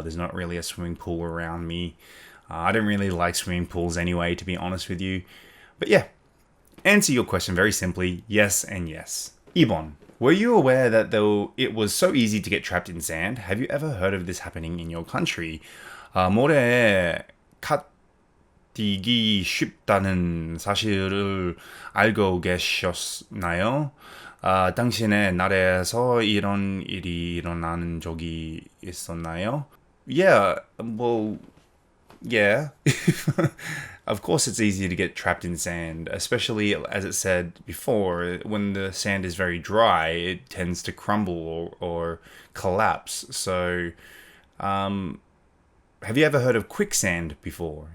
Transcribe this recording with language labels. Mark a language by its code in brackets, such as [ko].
[en] There's not really a swimming pool around me. I don't really like swimming pools anyway, to be honest with you. But yeah, answer your question very simply, yes and yes. [ko] 2번. [en] Were you aware that though it was so easy to get trapped in sand, have you ever heard of this happening in your country? [ko] 모래에 갓 뛰기 쉽다는 사실을 알고 계셨나요? 당신의 나라에서 이런 일이 일어나는 적이 있었나요? [en] Yeah, well, yeah. Of course it's easy to get trapped in sand, especially as it said before, when the sand is very dry, it tends to crumble or collapse. So, have you ever heard of quicksand before?